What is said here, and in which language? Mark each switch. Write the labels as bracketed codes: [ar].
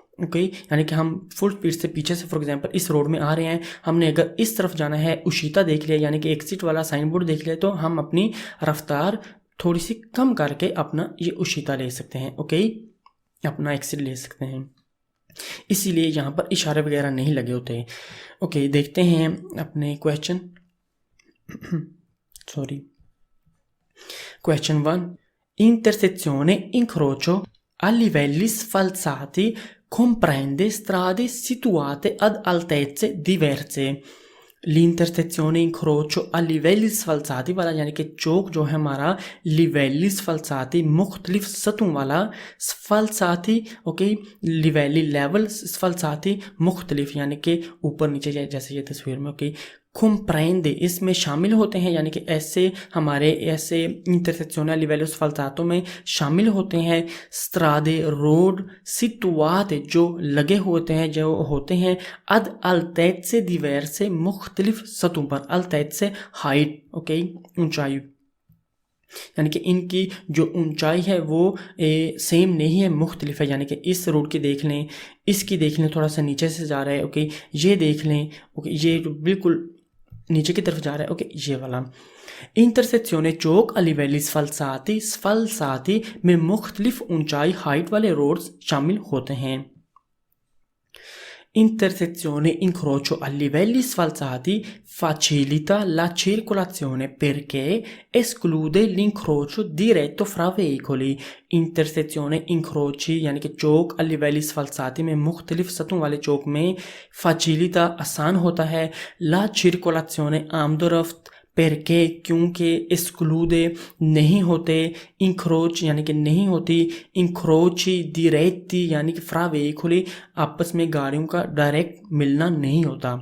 [hi] Okay, यानी कि हम फुल स्पीड से पीछे से फॉर एग्जांपल इस रोड में आ रहे हैं, हमने अगर इस तरफ जाना है, उशीता देख लिया यानी कि एग्जिट वाला साइन बोर्ड देख लिया, तो हम अपनी रफ्तार थोड़ी सी कम करके अपना ये उशीता ले सकते हैं। ओके, अपना एग्जिट ले सकते हैं, इसीलिए यहाँ पर इशारे वगैरह नहीं लगे होते। ओके, देखते हैं अपने question sorry question 1। [it] Intersezione incrocio a livelli sfalsati comprende strade situate ad altezze diverse। l'intersezione incrocio a livelli sfalsati [hi] वाला यानी कि चौक जो है हमारा [it] livelli sfalsati [hi] मुख्तलिफ सतहों वाला, sfalsati okay, livelli level, sfalsati मुख्तलिफ यानी कि ऊपर नीचे जैसे ये तस्वीर में। ओके, [it] comprende [hi] इसमें शामिल होते हैं, यानी कि ऐसे हमारे ऐसे इंटरसेक्शनल लिवेलो स्फाल्सातो में शामिल होते हैं स्ट्रादे रोड सिटुआते जो लगे होते हैं, जो होते हैं अद अल्तैत से दिवेर से मुख्तलिफ सतहों पर, अल्तैत से हाइट, ओके, ऊंचाई, यानी कि इनकी जो ऊंचाई है वो सेम नहीं है, मुख्तलिफ है। यानी कि इस रोड की देख लें, इसकी देख लें, थोड़ा सा नीचे से जा रहा है। ओके, ये देख लें, ओके, ये बिल्कुल नीचे की तरफ जा रहा है। ओके, ये वाला इंटरसेक्शने चौक [it] a livelli sfalsati [hi] में मुख्तलिफ ऊंचाई हाइट वाले रोड्स शामिल होते हैं। [it] Intersezione incrocio a livelli sfalsati facilita la circolazione perché esclude l'incrocio diretto fra veicoli। [hi] इंटरसेक्शने इंक्रोची यानी कि चौक [it] a livelli sfalsati [hi] में मुख्तलिफ सतहों वाले चौक में [it] facilita [hi] आसान होता है, [it] la circolazione [hi] आमदोरफ्त, परके क्योंकि, एक्सक्लूदे नहीं होते, इंक्रोच यानी कि नहीं होती, इंक्रोची दिरेती यानी कि फ्रा वेहिकुली आपस में गाड़ियों का डायरेक्ट मिलना नहीं होता।